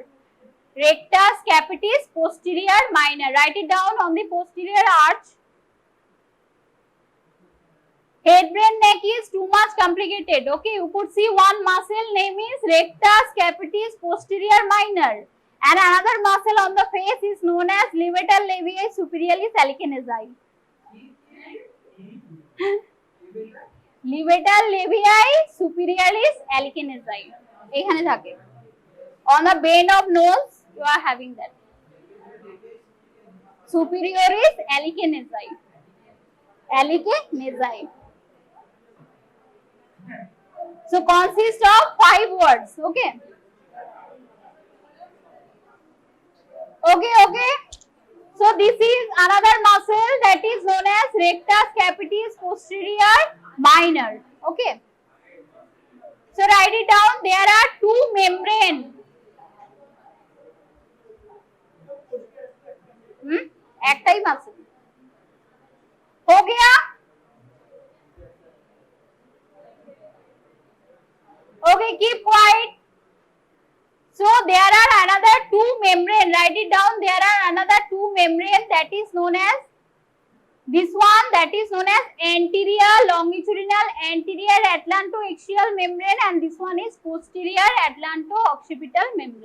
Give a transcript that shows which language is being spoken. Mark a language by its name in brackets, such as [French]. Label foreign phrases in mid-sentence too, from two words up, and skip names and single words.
[English] Rectus capitis posterior minor. Write it down. On the posterior arch. Head, brain, neck is too much complicated. Okay, you could see one muscle name is rectus capitis posterior minor, and another muscle on the face is known as levator labii superiorlis allicinae. Levator labii superiorlis allicinae. [Bangla] এখানে থাকে. [English] On the bend of nose, you are having that. Superioris allicinae. Allicinae. So consists of 5 words. Okay. Okay. So this is another muscle that is known as rectus capitis posterior minor. Okay. So write it down. There are 2 membranes. [Bangla] एकटाई muscle. [Hindi] हो गया? [English] Okay, keep quiet. So there are another 2 membrane. Write it down. There are another 2 membrane that is known as, this one that is known as anterior longitudinal anterior atlantoaxial membrane, and this one is posterior atlanto-occipital membrane.